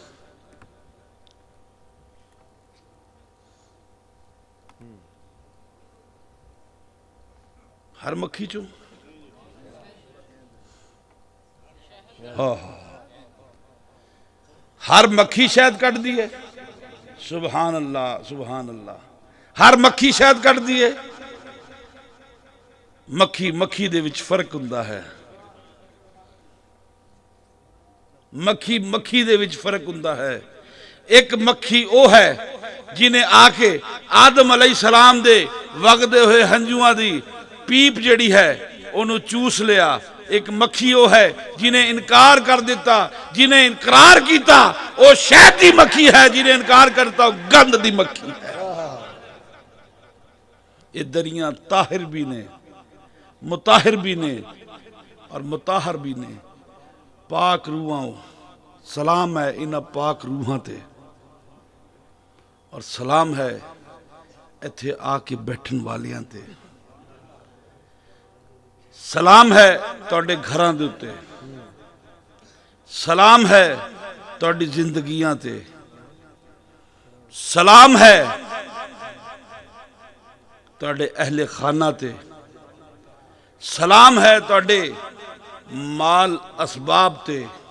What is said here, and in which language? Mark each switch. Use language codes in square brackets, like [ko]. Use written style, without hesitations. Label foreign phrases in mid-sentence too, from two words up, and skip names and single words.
[pa] ہر مکھی چوں. ہاں، ہر مکھی شہد کٹ دی ہے. [ar] سبحان الله، سبحان الله. [pa] ہر مکھی شہد کٹ دی ہے. مکھی مکھی دے وچ فرق ہندا ہے، مکھی مکھی دے وچ فرق ہندا ہے. اک مکھی او ہے جنہیں آ کے آدم علیہ السلام دے وگدے ہوئے ہنجوآں دی پیپ جیہڑی ہے اونہاں نے چوس لیا. اک مکھی او ہے جنہیں انکار کر دتا، جنہیں انکار کیا او شہد دی مکھی ہے، جنہیں انکار کرتا او گند دی مکھی ہے. ایہ دریا طاہر بھی نے، مطاہر بھی نے اور مطہر بھی نے. پاک روحاں سلام ہے انہاں پاک روحاں تے، اور سلام ہے ایتھے آ کے بیٹھن والیاں تے. سلام ہے تہاڈے گھراں دے اتے، سلام ہے تہاڈی زندگیاں تے، سلام ہے تہاڈے اہل خانہ تے، سلام ہے تہاڈے مال اسباب تے,